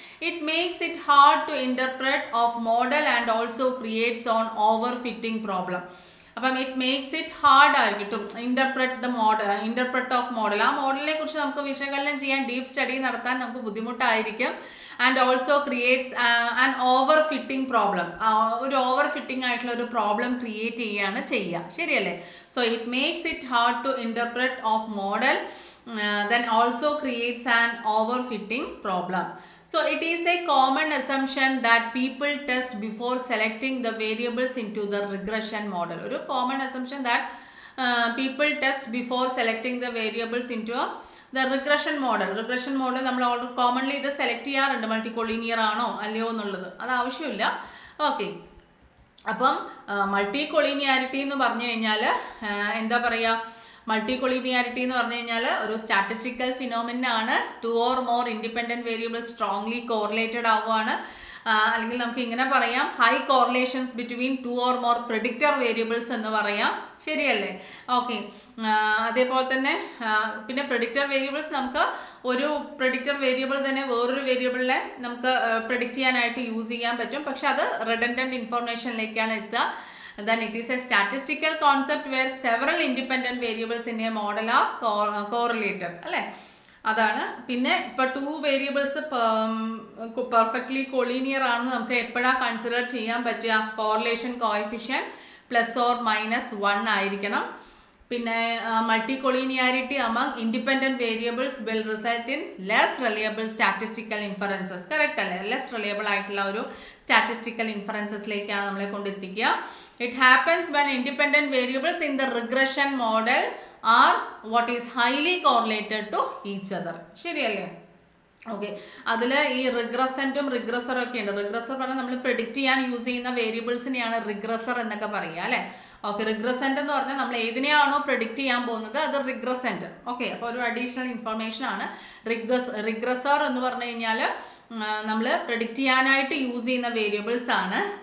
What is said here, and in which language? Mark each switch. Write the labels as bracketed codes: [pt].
[en] It makes it hard to interpret of model and also creates an overfitting problem. അപ്പം it makes it hard ആയിരിക്കും interpret of model. [ml] ആ മോഡലിനെ കുറിച്ച് നമുക്ക് വിശകലനം ചെയ്യാൻ ഡീപ്പ് സ്റ്റഡി നടത്താൻ നമുക്ക് ബുദ്ധിമുട്ടായിരിക്കും. [en] And also creates an over fitting problem. [ml] ഒരു ഓവർ ഫിറ്റിംഗ് ആയിട്ടുള്ള ഒരു പ്രോബ്ലം ക്രിയേറ്റ് ചെയ്യുകയാണ് ചെയ്യുക, ശരിയല്ലേ? [en] So it makes it hard to interpret of model, then also creates an overfitting problem. So it is a common assumption that people test before selecting the variables into the regression model. ഒരു common assumption that people test before selecting the variables into the regression model. [ml] Regression model നമ്മൾ commonly ഇത് select ചെയ്യാറുണ്ട്, മൾട്ടികൊളീനിയർ ആണോ അല്ലയോ എന്നുള്ളത്. അത് ആവശ്യമില്ല. Okay. അപ്പം മൾട്ടികൊളീനിയാരിറ്റി എന്ന് പറഞ്ഞു കഴിഞ്ഞാൽ എന്താ പറയുക? മൾട്ടികൊളീനിയാരിറ്റി എന്ന് പറഞ്ഞു കഴിഞ്ഞാൽ ഒരു statistical phenomenon. 2 or more independent variables strongly correlated ആവുകയാണ്. അല്ലെങ്കിൽ നമുക്ക് ഇങ്ങനെ പറയാം, [en] high correlations between 2 or more predictor variables [ml] എന്ന് പറയാം, ശരിയല്ലേ? ഓക്കെ. അതേപോലെ തന്നെ പിന്നെ പ്രെഡിക്റ്റർ വേരിയബിൾസ് നമുക്ക് ഒരു പ്രെഡിക്റ്റർ വേരിയബിൾ തന്നെ വേറൊരു വേരിയബിളിനെ നമുക്ക് പ്രെഡിക്റ്റ് ചെയ്യാനായിട്ട് യൂസ് ചെയ്യാൻ പറ്റും. പക്ഷെ അത് റിഡൻഡന്റ് ഇൻഫർമേഷനിലേക്കാണ് എത്തുക. [en] Then it is a statistical concept where several independent variables in a model are correlated, അല്ലേ? [ml] അതാണ്. പിന്നെ ഇപ്പോൾ 2 വേരിയബിൾസ് പെർഫെക്റ്റ്ലി കൊളീനിയർ ആണെന്ന് നമുക്ക് എപ്പോഴാണ് കൺസിഡർ ചെയ്യാൻ പറ്റുക? Correlation coefficient plus or minus 1 ആയിരിക്കണം. [en] പിന്നെ multicollinearity among independent variables will result in less reliable statistical inferences. [ml] Correct അല്ലേ? ലെസ് റിലയബിൾ ആയിട്ടുള്ള ഒരു സ്റ്റാറ്റിസ്റ്റിക്കൽ ഇൻഫറൻസസിലേക്കാണ് നമ്മളെ കൊണ്ടെത്തിക്കുക. [en] It happens when independent variables in the regression model are what is highly correlated to each other. [ml] ശരിയല്ലേ? Okay. അതിൽ ഈ റിഗ്രസൻറ്റും റിഗ്രസറും ഒക്കെ ഉണ്ട്. റിഗ്രസർ പറഞ്ഞാൽ നമ്മൾ പ്രെഡിക്റ്റ് ചെയ്യാൻ യൂസ് ചെയ്യുന്ന വേരിയബിൾസിനെയാണ് റിഗ്രസർ എന്നൊക്കെ പറയുക, അല്ലേ? ഓക്കെ. റിഗ്രസൻറ്റ് എന്ന് പറഞ്ഞാൽ നമ്മൾ ഏതിനെയാണോ പ്രെഡിക്റ്റ് ചെയ്യാൻ പോകുന്നത് അത് റിഗ്രസൻറ്റ്. ഓക്കെ. അപ്പോൾ ഒരു അഡീഷണൽ ഇൻഫർമേഷൻ ആണ്. റിഗ്രസർ എന്ന് പറഞ്ഞു കഴിഞ്ഞാൽ നമ്മൾ പ്രെഡിക്റ്റ് ചെയ്യാനായിട്ട് യൂസ് ചെയ്യുന്ന വേരിയബിൾസ് ആണ്.